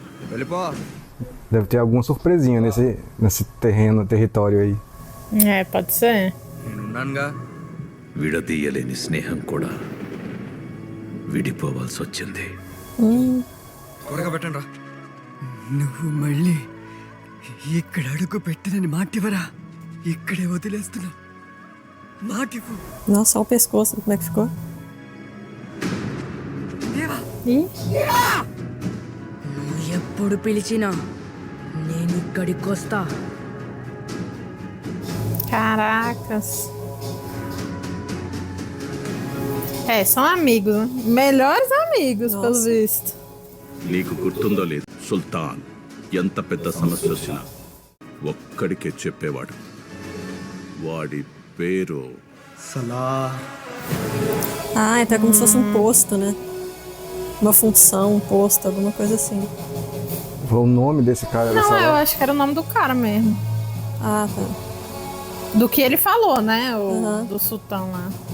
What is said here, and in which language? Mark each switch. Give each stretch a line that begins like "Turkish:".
Telugu: వెళ్ళిపో.
Portuguese: Deve ter alguma surpresinha nesse território aí. É, pode ser.
Telugu: నేనున్నానుగా. విడదీయలేని స్నేహం కూడా విడిపోవాల్సి వచ్చింది. త్వరగా పెట్టండి రా. నువ్వు మళ్ళీ ఇక్కడ అడుగు పెట్టినని మాటివరా? ఇక్కడే వదిలేస్తున్నా. మాటివ్వు.
Portuguese: Nossa, olha o pescoço, como é que ficou? Ih,
Telugu: నువ్వు ఎప్పుడు పిలిచినా నేను ఇక్కడికొస్తా.
Portuguese: caracas. São amigos, né? Melhores amigos, pelo visto.
Telugu: నీకు గుర్తుందో లేదు, సుల్తాన్ ఎంత పెద్ద సమస్య వచ్చినా ఒక్కడికే చెప్పేవాడు. వాడి పేరు
Portuguese: Ah, então é como se fosse um posto, né? Uma função, um posto, alguma coisa assim. O nome desse cara Não, dessa eu hora. acho que era o nome do cara mesmo. Ah, tá. Do que ele falou, né? Do sultão lá.